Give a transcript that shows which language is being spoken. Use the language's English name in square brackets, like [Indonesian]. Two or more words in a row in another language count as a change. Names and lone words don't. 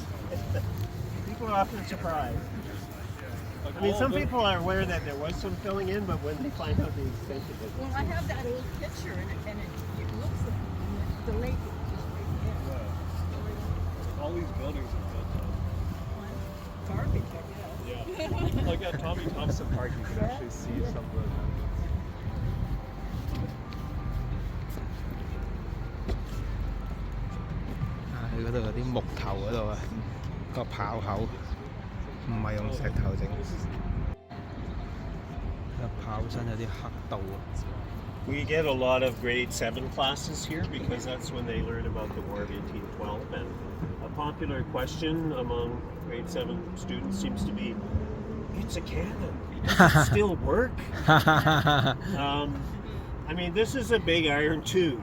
[English] People are often surprised. I mean, some people are aware that there was some filling in, but when they find out the extent of it. Well, I have that old picture, and it looks like the lake is just right there. Yeah. All these buildings are built up. Garbage, I guess. Yeah. Like at Tommy Thompson Park, you can actually see some of the [Cantonese] 佢嗰度有啲木頭嗰度啊，個炮口唔係用石頭整，個炮身有啲黑道啊。 [English] We get a lot of grade 7 classes here because that's when they learn about the War of 1812. And a popular question among grade 7 students seems to be, it's a cannon. Does it still work? I mean, this is a big iron tube.